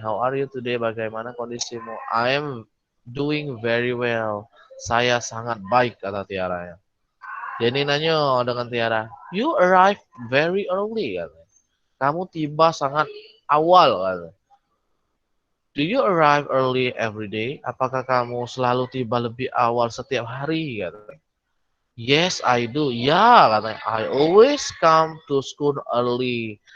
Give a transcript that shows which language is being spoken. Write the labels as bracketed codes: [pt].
[en] How are you today? [id] Bagaimana kondisimu? [en] I am doing very well. [id] Saya sangat baik, kata Tiara. Denny nanya dengan Tiara, [en] "You arrive very early," [id] katanya. Kamu tiba sangat awal, katanya. [en] "Do you arrive early every day?" [id] Apakah kamu selalu tiba lebih awal setiap hari, katanya. [en] "Yes, I do." [id] Ya, katanya. [en] "I always come to school early."